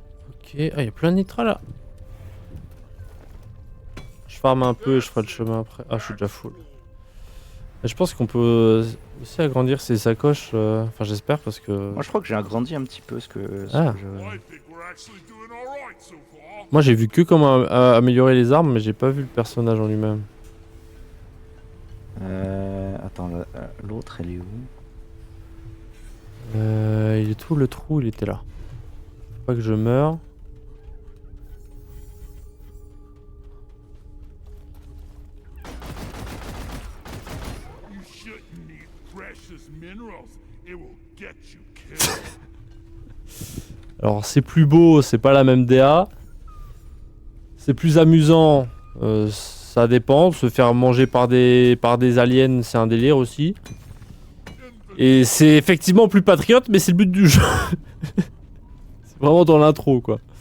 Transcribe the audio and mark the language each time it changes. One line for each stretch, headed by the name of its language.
French: Ok, ah il y a plein de nitra là. Je farme un peu et je ferai le chemin après. Ah je suis déjà full. Je pense qu'on peut aussi agrandir ses sacoches, enfin j'espère parce que... Moi je crois que j'ai agrandi un petit peu ce que Ah.
English: I think we're actually doing all right so far.
French: Moi j'ai vu que comment améliorer les armes mais j'ai pas vu le personnage en lui-même. Attends, l'autre elle est où? Il est où le trou? Il était là. Faut pas que je meure.
English: You shouldn't need precious minerals. It will get you killed.
French: Alors c'est plus beau, c'est pas la même DA. C'est plus amusant, ça dépend. Se faire manger par des aliens, c'est un délire aussi. Et c'est effectivement plus patriote, mais c'est le but du jeu. C'est vraiment dans l'intro quoi.